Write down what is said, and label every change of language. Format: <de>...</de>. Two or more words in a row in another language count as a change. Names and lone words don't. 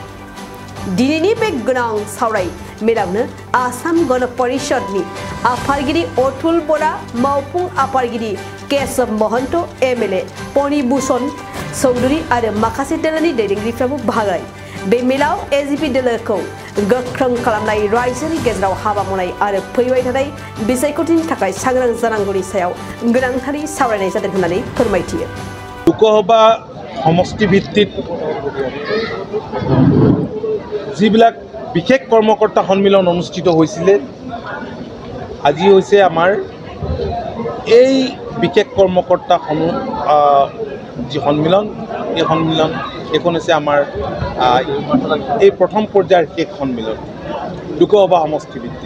<brx>दिनैनि बे गोनां सावराय मेलावनो आसाम गण परिषदनि आफादगिरि अतुल बरा, मावफुं आफादगिरि केशव महन्त, एमएलए पनिभूषण चौधुरी आरो माखासे दोलोनि दैदेनगिरिफ्राबो बाहागो लायो। बे मेलाव एजिपि दोलोखौ गोख्रों खालामनाय, रायजोनि गेजेराव हाबा मावनाय आरो फैबाय थानाय बिसायख'थिनि थाखाय सांग्रां जानांगौनि सायाव गोनांथारै सावरायनाय जादों होननानै फोरमायथियो।</brx> <as>লোকসভা সমষ্টি ভিত্তিত যিবিলাক বিশেষ কৰ্মকৰ্তা সন্মিলন অনুষ্ঠিত হৈছিলে, আজি হৈছে আমাৰ এই বিশেষ কৰ্মকৰ্তা যি সন্মিলন, এই সন্মিলন এখন হৈছে আমাৰ এই প্ৰথম পৰ্যায়ৰ শেষ সন্মিলন লোকসভা সমষ্টি ভিত্তিত।</as>